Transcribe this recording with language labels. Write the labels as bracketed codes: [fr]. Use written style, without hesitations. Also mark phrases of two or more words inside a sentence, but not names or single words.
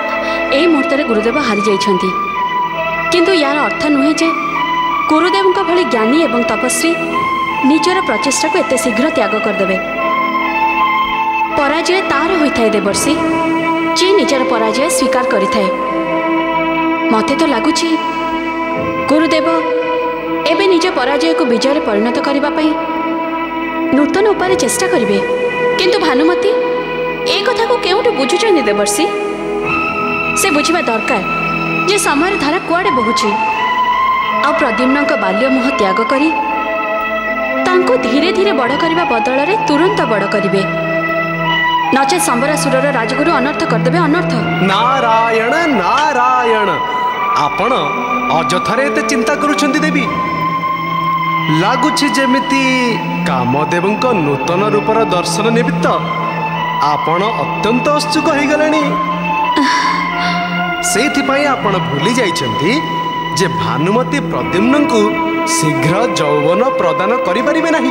[or] ଏ ମୁହୂର୍ତ୍ତ ଗୁରୁଦେବ ହାରି ଯାଇଛନ୍ତି କିନ୍ତୁ ଯାର ଅର୍ଥ ନୁହେଁ ଯେ ଗୁରୁଦେବ ଭଳି ଜ୍ଞାନୀ ଏବଂ ତପସ୍ୱୀ ନିଜର ପ୍ରଚେଷ୍ଟା କୁ ଏତେ ଶୀଘ୍ର ତ୍ୟାଗ କରିଦେବେ ପରାଜୟ ତାର ହୋଇଥାଏ ଦେବର୍ଷି ଯେ ନିଜର ପରାଜୟ ସ୍ୱୀକାର କରିଥାଏ ମତେ ତ ଲାଗୁଛି ଗୁରୁଦେବ ଏବେ ନିଜ ପରାଜୟ କୁ ବିଜୟ ପରିଣତ କରିବା ପାଇଁ ନୂତନ ଉପାୟ ଚେଷ୍ଟା କରିବେ କିନ୍ତୁ ଭାନୁମତୀ ଏ କଥା କୁ କେଉଁଠୁ ବୁଝୁଛନ୍ତି ଦେବର୍ଷି ସେ ବୁଝିବା ଦରକାର ଯେ ସମୟ ଧାରା କୁଆଡ଼େ ବହୁଛି ଆ ପ୍ରଦ୍ୟୁମ୍ନ ବାଲ୍ୟ ମୋହ ତ୍ୟାଗ କରି ତାଙ୍କୁ ଧୀରେ ଧୀରେ ବଡ଼ କରିବା ବଦଳରେ ତୁରନ୍ତ ବଡ଼ କରିବେ ନଚେ ସମ୍ବରାସୁରର ରାଜଗୁରୁ ଅନର୍ଥ କରିଦେବେ ଅନର୍ଥ ନାରାୟଣ ନାରାୟଣ ଆପଣ ଅଯଥାରେ ଏତେ ଚିନ୍ତା କରୁଛନ୍ତି ଦେବୀ ଲାଗୁଛି ଯେମିତି କାମଦେବଙ୍କ ନୂତନ ରୂପର ଦର୍ଶନ ନିମିତ୍ତ ଆପଣ ଅତ୍ୟନ୍ତ ଉତ୍ସୁକ ହୋଇ ଗଲାଣି ସେଥିପାଇଁ ଆପଣ ଭୁଲି ଯାଇଛନ୍ତି ଯେ ଭାନୁମତୀ ପ୍ରଦ୍ୟୁମ୍ନ କୁ ଶୀଘ୍ର ଯୌବନ ପ୍ରଦାନ କରି ପାରିବେ ନାହିଁ